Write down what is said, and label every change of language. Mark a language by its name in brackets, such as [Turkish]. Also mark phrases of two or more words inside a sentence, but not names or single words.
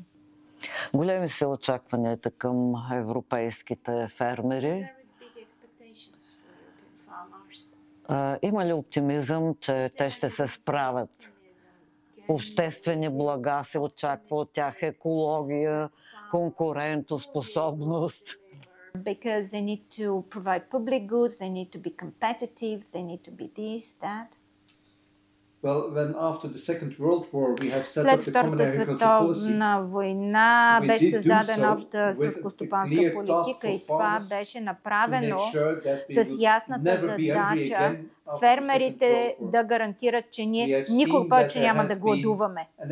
[Bulgarian] Големи са очакванията към европейските фермери. Има ли оптимизъм, че те ще се справят? Обществени блага се очаква от тях, екология, конкурентоспособност. [English] Because they need to provide public goods, they need to be competitive, they need to be this, that. [Bulgarian] След Втората световна война беше създадена обща селскостопанска политика и това беше направено с ясната задача фермерите да гарантират, че ние никога повече няма да гладуваме.